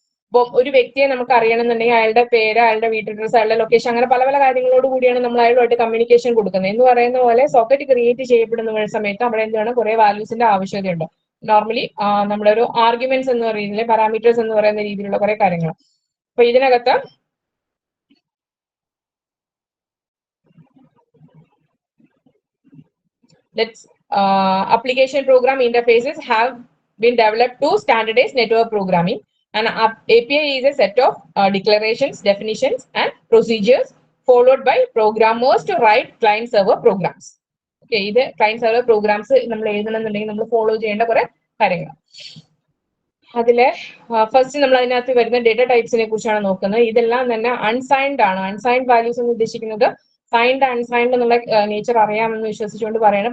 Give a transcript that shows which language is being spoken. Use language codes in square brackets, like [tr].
[ml] അപ്പോൾ ഒരു വ്യക്തിയെ നമുക്ക് അറിയണമെന്നുണ്ടെങ്കിൽ അയാളുടെ പേര്, അയാളുടെ വീട്ട് അഡ്രസ്, അയാളുടെ ലൊക്കേഷൻ, അങ്ങനെ പല പല കാര്യങ്ങളോട് കൂടിയാണ് നമ്മൾ അയാളുമായിട്ട് കമ്മ്യൂണിക്കേഷൻ കൊടുക്കുന്നത്. എന്ന് പറയുന്ന പോലെ സോക്കറ്റ് ക്രിയേറ്റ് ചെയ്യപ്പെടുന്ന സമയത്ത് അവിടെ എന്താണ് കുറെ വാല്യൂസിന്റെ ആവശ്യകതയുണ്ട്. നോർമലി നമ്മളൊരു ആർഗ്യുമെന്റ്സ് എന്ന് പറയുന്നില്ലേ, പാരാമീറ്റേഴ്സ് എന്ന് പറയുന്ന രീതിയിലുള്ള കുറെ കാര്യങ്ങൾ. അപ്പൊ ഇതിനകത്ത് [en] application program interfaces have been developed to standardize network programming. An API is a set of declarations, definitions, and procedures followed by programmers to write client-server programs. [ml] Okay, ഇത് ക്ലയന്റ് സെർവർ പ്രോഗ്രാംസ് നമ്മൾ എഴുതണമെന്നുണ്ടെങ്കിൽ നമ്മൾ follow ചെയ്യേണ്ട കുറെ കാര്യങ്ങൾ. അതിലെ first നമ്മൾ അതിനകത്ത് വരുന്ന ഡേറ്റ ടൈപ്സിനെ കുറിച്ചാണ് നോക്കുന്നത്. ഇതെല്ലാം തന്നെ അൺസൈൻഡ് ആണ്. അൺസൈൻഡ് വാല്യൂസ് എന്ന് ഉദ്ദേശിക്കുന്നത് സൈൻഡ് അൺസൈൻഡ് എന്നുള്ള നേച്ചർ അറിയാമെന്ന് വിശ്വസിച്ചുകൊണ്ട് പറയണം.